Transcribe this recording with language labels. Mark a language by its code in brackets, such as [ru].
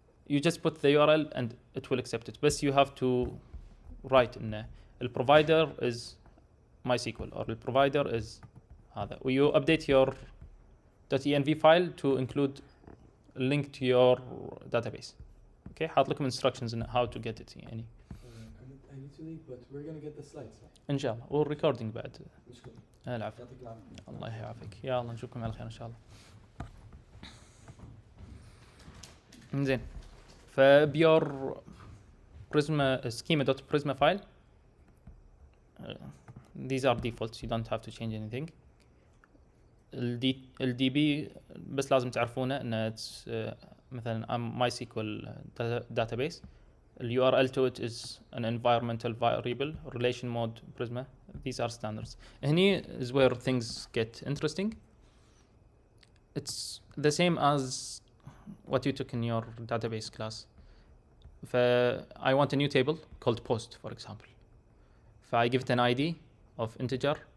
[en] You just put the URL and it will accept it. But you have to write in the provider is MySQL or the provider is هذا. You update your .env file to include a link to your database. Okay, [ar] حاط لكم [en] instructions on how to get it [ar] يعني. [en] I need to leave, but we're gonna get the slides. [ar] إن شاء الله والrecording بعد. مشكلة. العفو. يعطيك العافية. الله يعافيك. يا الله نشوفكم على خير إن شاء الله. إنزين. فبيور Prisma schema.prisma file. [en] These are defaults. You don't have to change anything. [ar] الDB بس لازم تعرفونه إنه مثلا [en] MySQL database. URL to it is an environmental variable. Relation mode Prisma. These are standards. [ar] هني [en] is where things get interesting. It's the same as what you took in your database class. I want a new table called post, for example. I give it an ID of integer.